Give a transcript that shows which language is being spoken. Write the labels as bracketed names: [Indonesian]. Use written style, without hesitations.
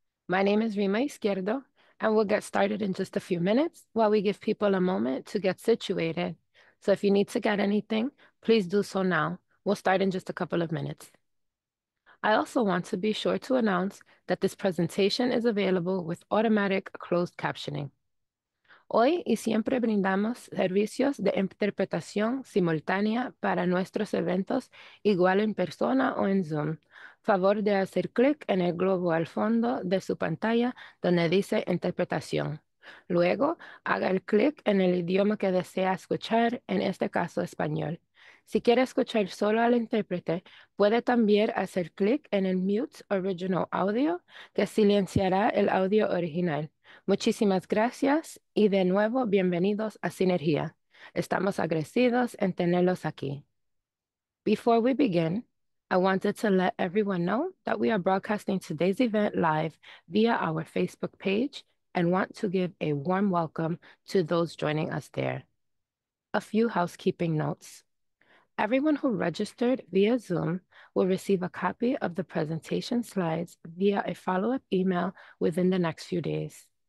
[English] My name is Rima Izquierdo, and we'll get started in just a few minutes while we give people a moment to get situated. So if you need to get anything, please do so now. We'll start in just a couple of minutes. I also want to be sure to announce that this presentation is available with automatic closed captioning. [Spanish] Hoy y siempre brindamos servicios de interpretación simultánea para nuestros eventos, igual en persona o en Zoom. Favor de hacer clic en el globo al fondo de su pantalla donde dice interpretación. Luego, haga el clic en el idioma que desea escuchar, en este caso español. Si quiere escuchar solo al intérprete, puede también hacer clic en el Mute Original Audio, que silenciará el audio original. Muchísimas gracias y de nuevo bienvenidos a Sinergia. Estamos agradecidos en tenerlos aquí. [English] Before we begin, I wanted to let everyone know that we are broadcasting today's event live via our Facebook page and want to give a warm welcome to those joining us there. A few housekeeping notes. Everyone who registered via Zoom will receive a copy of the presentation slides via a follow-up email within the next few days.